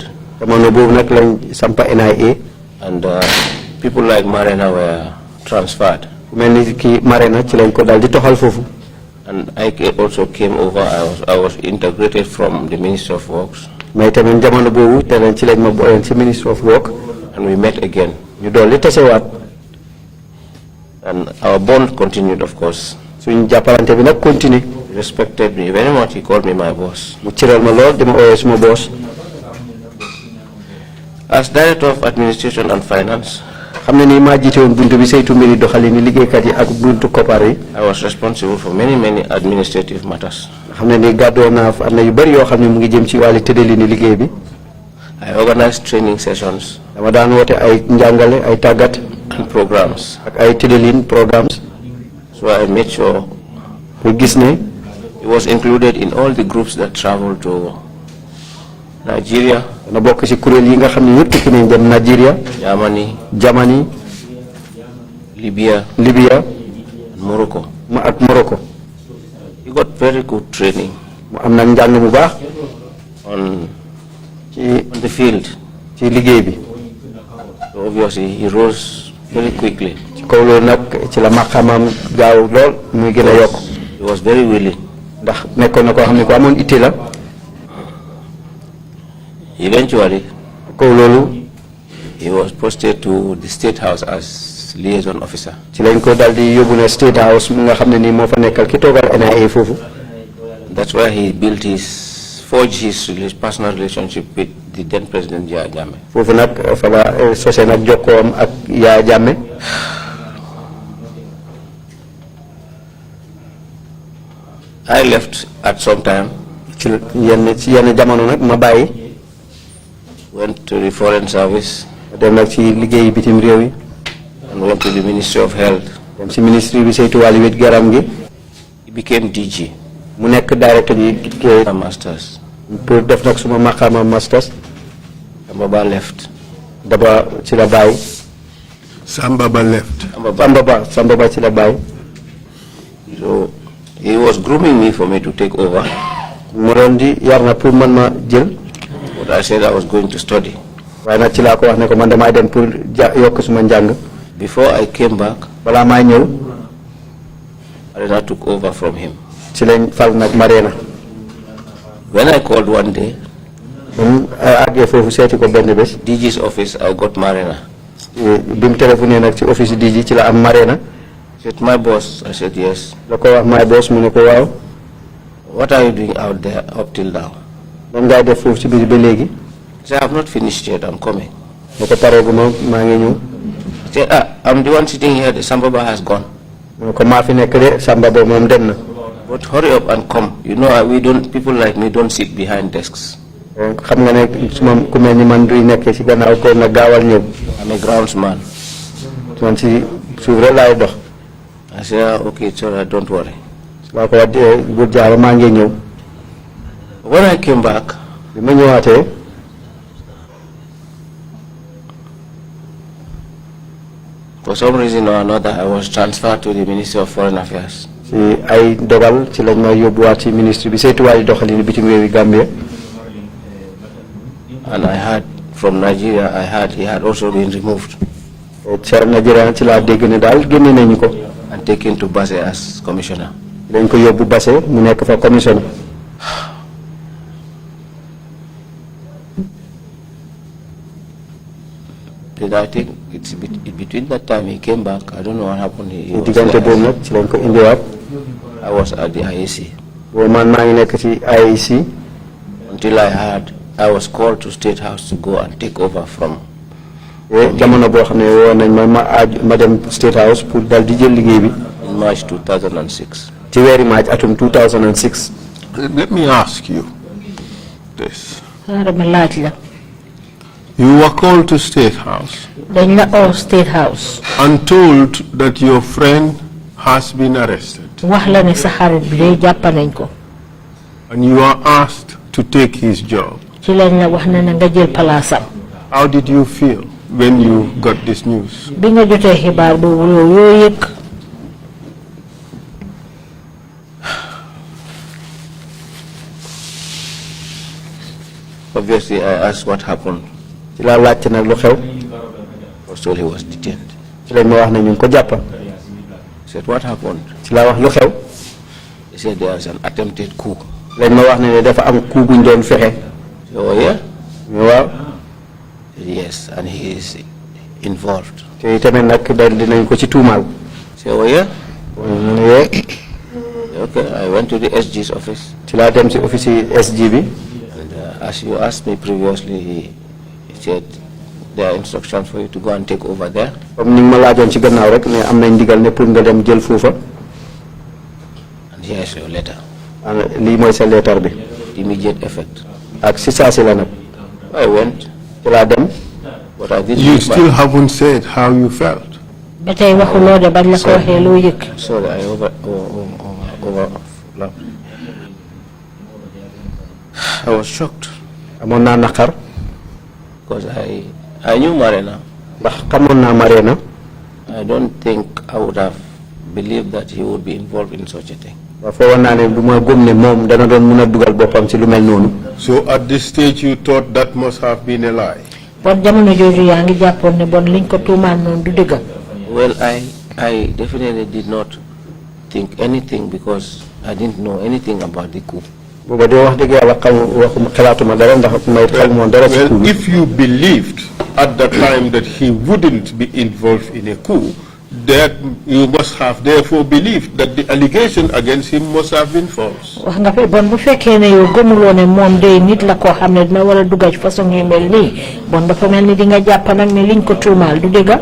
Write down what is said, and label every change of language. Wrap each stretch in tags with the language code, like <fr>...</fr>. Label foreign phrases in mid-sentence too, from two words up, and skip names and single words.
<wo>jamono boobu nag lañ sampa NIA.</wo> <en>And people like Marena were transferred.</en> <wo>mel ni kii Marena ci lañ ko dal di toxal foofu.</wo> <en>And I also came over. I was integrated from the Ministry of Works.</en> <wo>mais tamit jamono boobu te leen ci lañ ma booleen ci</wo> <en>Ministry of Work. And we met again.</en> <wo>ñu dolli tasewaat.</wo> <en>And our bond continued, of course.</en> <wo>suñ jàppalante bi nag continue.</wo> <en>He respected me very much. He called me my boss.</en> <wo>mu cëral ma lool dama ooyee suma boss.</wo> <en>As Director of Administration and Finance,</en> <wo>xam ne nii maa jiite woon buntu bi saytu mbiri doxalini liggéeykat yi ak buntu koppar yi.</wo> <en>I was responsible for many administrative matters.</en> <wo>xam ne nii gàddoo naa am na yu bëri yoo xam ne mu ngi jëm ci wàllu tëddalini liggéey bi.</wo> <en>I organized training sessions</en> <wo>dama daan woote ay njàngale ay tàggat.</wo> <en>and programs.</en> <wo>ak ay tëddalin programmes.</wo> <en>So I made sure</en> <wo>pour gis ne.</wo> <en>he was included in all the groups that traveled to Nigeria,</en> <wo>dana bokk ci kuréel yi nga xam ne ñëpp tukki nañ dem Nigeria.</wo> <en>Germany. Libya, and Morocco.</en> <wo>ak Morocco.</wo> <en>He got very good training</en> <wo>mu am nag njàng bu baax.</wo> <en>on</en> <wo>ci</wo> <en>the field.</en> <wo>ci liggéey bi.</wo> <en>So obviously he rose very quickly.</en> <wo>ci kaw loolu nag ci la maqaamam gaaw lool muy gën a yokk.</wo> <en>He was very willing.</en> <wo>ndax nekkoon na koo xam ne ko amoon itte la.</wo> <en>Eventually,</en> <wo>kaw loolu.</wo> <en>he was posted to the State House as liaison officer.</en> <wo>ci lañ ko daal di yóbbu na State House mu nga xam ne nii moo fa nekkal ki toogal NIA foofu.</wo> <en>That's where he forged his personal relationship with the then President Yahya Jammeh.</en> <wo>foofu nag fa la sosé nag jokkoom ak Yahya Jammeh.</wo> <en>I left at some time.</en> <wo>ci yenn jamono nag ma bàyyi.</wo> <en>Went to the Foreign Service.</en> <wo>dem nag ci liggéeyi bitim réew yi.</wo> <en>And went to the Ministry of Health.</en> <wo>dem ci ministre bi saytu wàllu wét garam gi.</wo> <en>He became DG.</en> <wo>mu nekk directeur yi.</wo> <en>Masters.</en> <wo>pour def nag suma maqaama masters.</wo> <en>Baba left.</en> <wo>Daba ci la bàyyi.</wo> <en>Samba Ba left.</en> <wo>Samba Ba ci la bàyyi.</wo> <en>So he was grooming me for me to take over.</en> <wo>mu doon di yar na pour man ma jël.</wo> <en>But I said I was going to study.</en> <wo>waaye nag ci laa ko wax ne ko man damay dem pour yokk suma njàng.</wo> <en>Before I came back,</en> <wo>balaa maay ñëw.</wo> <en>Marina took over from him.</en> <wo>ci lañ fal nag Marina.</wo> <en>When I called one day,</en> <wo>àggee foofu seeti ko benn bés.</wo> <en>DG's office, I got Marina.</en> <wo>bi mu téléphoné nag ci office DG ci la am Marina.</wo> <en>Said, my boss. I said, yes.</en> <wo>la ko wax</wo> <en>my boss</en> <wo>mu ne ko waaw.</wo> <en>What are you doing out there up till now?</en> <wo>lan ngay def foofu ci biir ba léegi.</wo> <en>I said, I have not finished yet. I'm coming.</en> <wo>ne ko pareegu maa ngi ñëw.</wo> <en>I said, I'm the one sitting here. The Sambaba has gone.</en> <wo>mu ne ko maa fi nekk de Sambaba moom dem na.</wo> <en>But hurry up and come. You know, people like me don't sit behind desks.</en> <wo>xam nga ne suma ku mel ni man duy nekkee ci gannaaw ko nag gaawal ñëw.</wo> <en>I'm a groundsman.</en> <wo>man ci suuf rek laay dox.</wo> <en>I said, okay, it's all right, don't worry.</en> <wo>laa ko wax bu jaara maa ngi ñëw.</wo> <en>When I came back,</en> <wo>bi ma ñëwaatee.</wo> <en>for some reason or another, I was transferred to the Ministry of Foreign Affairs.</en> <wo>ci ay dogal ci lañ ma yóbbuwaat ci ministre bi saytuwaay doxalin bitim réewi Gambia.</wo> <en>And I heard from Nigeria, he had also been removed.</en> <wo>ca Nigeria ci laa dégg ne daal génne nañu ko.</wo> <en>And taken to Basse as commissioner.</en> <wo>dañ ko yóbbu Basse mu nekk fa commissioner.</wo> <en>Then I think it's between that time he came back. I don't know what happened.</en> <wo>diggante boobu nag ci lañ ko indiwaat.</wo> <en>I was at the IEC.</en> <wo>boobu man maa ngi nekk ci IEC.</wo> <en>Until I was called to State House to go and take over from.</en> <wo>jamono boo xam ne woo nañ ma dem State House pour dal di jël liggéey bi.</wo> <en>In March 2006.</en> <wo>ci weeri March atum 2006.</wo> <en>Let me ask you this. You were called to State House.</en> <wo>dañ la oo State House.</wo> <en>And told that your friend has been arrested.</en> <wo>wax la ne sa xarit bi day jàpp nañ ko.</wo> <en>And you are asked to take his job.</en> <wo>ci lañ la wax ne na nga jël palaasam.</wo> <en>How did you feel when you got this news?</en> <wo>bi nga jotee xibaar boobu yoo yëg.</wo> <en>Obviously, I asked what happened.</en> <wo>ci laa laajte nag lu xew.</wo> <en>I was told he was detained.</en> <wo>ci lañ ma wax ne ñu ngi ko jàpp.</wo> <en>I said, what happened?</en> <wo>ci laa wax lu xew.</wo> <en>He said there was an attempted coup.</en> <wo>lañ ma wax ne dafa am coup buñ doon fexe.</wo> <en>Oh yeah?</en> <wo>waaw.</wo> <en>Yes, and he is involved.</en> <wo>te tamit nag dinañ ko ci tuumaal.</wo> <en>So yeah?</en> <wo>mu ne yee.</wo> <en>Okay, I went to the SG's office.</en> <wo>ci laa dem ci office yi SG bi.</wo> <en>And as you asked me previously, he said there are instructions for you to go and take over there.</en> <wo>comme ni ma laajoon ci gannaaw rek ne am nañ ndigal ne pour nga dem jël foofa.</wo> <en>And here is your letter.</en> <wo>lii mooy sa leetar bi.</wo> <en>Immediate effect.</en> <wo>ak si saa si la nag.</wo> <en>I went.</en> <wo>ci laa dem.</wo> <en>But I didn't. You still haven't said how you felt.</en> <wo>ba tey waxuloo de bañ la ko waxee loo yëg.</wo> <en>Sorry, I I was shocked.</en> <wo>amoon naa naqar.</wo> <en>Because I knew Marina.</en> <wo>ndax xamoon naa Marina.</wo> <en>I don't think I would have believed that he would be involved in such a thing.</en> <wo>waaw foogoon naa ne du ma gëm ne moom dana doon mun a dugal boppam ci lu mel noonu.</wo> <en>So at this stage you thought that must have been a lie?</en> <wo>bon jamono jooju yaa ngi jàppoon ne bon liñ ko tuumaan noonu du dëgg.</wo> <en>Well, I definitely did not think anything because I didn't know anything about the coup.</en> <wo>booba de wax dëgg yàlla xalaatuma dara ndax may xamoon dara ci coup</wo> <en>Well, if you believed at the time that he wouldn't be involved in a coup, that you must have therefore believed that the allegation against him must have been false.</en> <wo>wax nga fi bon bu fekkee ne yow gëmuloo ne moom day nit la koo xam ne dina war a dugg ci façon yu mel nii bon dafa mel ni di nga jàpp nag ne liñ ko tuumaal du dëgg.</wo>